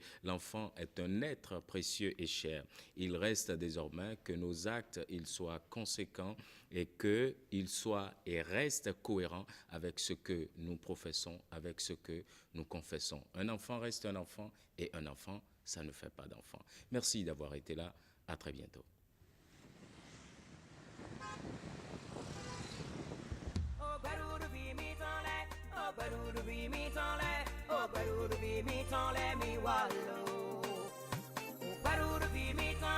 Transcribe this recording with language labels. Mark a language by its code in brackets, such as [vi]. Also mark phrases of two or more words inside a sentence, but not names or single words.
[fr] L'enfant est un être précieux et cher. Il reste désormais que nos actes ils soient conséquents et qu'ils soient et restent cohérents avec ce que nous professons, avec ce que nous confessons. Un enfant reste un enfant et un enfant, ça ne fait pas d'enfant. Merci d'avoir été là. À très bientôt. Baru bi mi tole, oh baru bi mi tole mi wallo. Baru bi mi